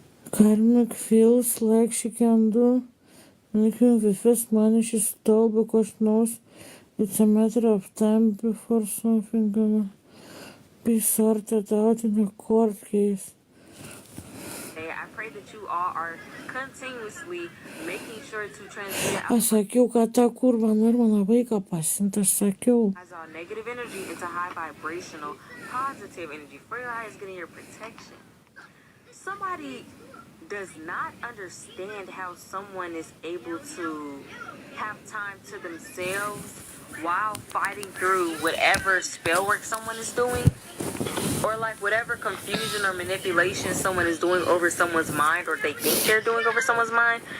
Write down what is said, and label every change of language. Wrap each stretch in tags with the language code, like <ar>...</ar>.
<en>Karmic feels like she can do anything with this money she stole because she knows it's a matter of time before something gonna be sorted out in a court case. I pray that you all are continuously making sure to transmit</en> <lt>Aš sakiau, kad ta kurva nori mano vaiką pasimti, aš sakiau.</lt> <en>all negative energy into high vibrational, positive energy for your highest good and your protection. Somebody does not understand how someone is able to have time to themselves while fighting through whatever spell work someone is doing, or like whatever confusion or manipulation someone is doing over someone's mind, or they think they're doing over someone's mind.</en>